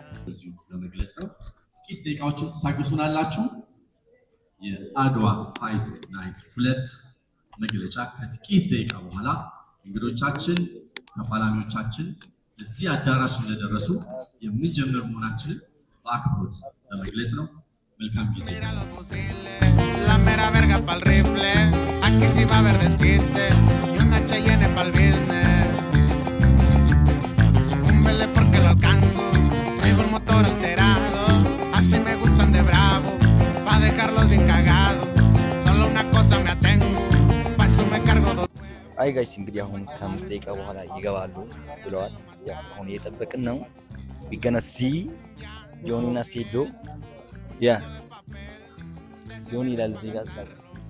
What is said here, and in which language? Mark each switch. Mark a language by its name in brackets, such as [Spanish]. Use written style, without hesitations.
[Amharic] እዚሁ ለመግለጽ ነው። ጥቂት ደቂቃዎችን ታገሱናላችሁ። የአድዋ ፋይት ናይት 2 መግለጫ ከጥቂት ደቂቃ በኋላ እንግዶቻችን ተፋላሚዎቻችን እዚህ አዳራሽ እንደደረሱ የምንጀምር መሆናችንን በአክብሮት ለመግለጽ ነው። መልካም ጊዜ። [Spanish] La mera verga pa'l rifle, aquí sí va a haber desquite, y una Cheyenne pa'l business. Súmbele porque lo alcanzo, traigo el motor alterado, así me gustan de bravo, pa' dejarlos bien cagados, solo una cosa me atengo, pa' eso me cargo dos. [Amharic] አይ ጋይስ እንግዲህ አሁን ከ5 ደቂቃ በኋላ ይገባሉ ብለዋል። ያው አሁን እየጠበቅን ነው። ቢገነሲ ጆኒና ሴዶ ያ ጆኒ ይላል እዚህ ጋር ሳይስ